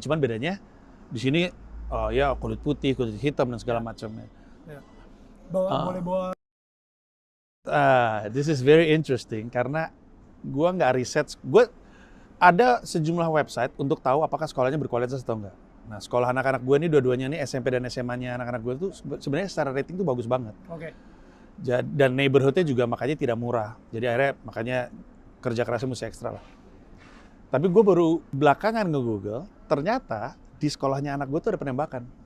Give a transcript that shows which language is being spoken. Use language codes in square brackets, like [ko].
[id] Cuman bedanya di sini ya kulit putih, kulit hitam dan segala macamnya. Boleh bawa. [en] This is very interesting [id] karena gua nggak riset. Gue ada sejumlah website untuk tahu apakah sekolahnya berkualitas atau enggak. Nah, sekolah anak-anak gue ini dua-duanya nih SMP dan SMA-nya anak-anak gue tuh sebenarnya secara rating tuh bagus banget. Oke. Dan neighborhood-nya juga makanya tidak murah. Jadi akhirnya makanya kerja kerasnya mesti ekstra lah. Tapi gue baru belakangan nge-google, ternyata di sekolahnya anak gue tuh ada penembakan.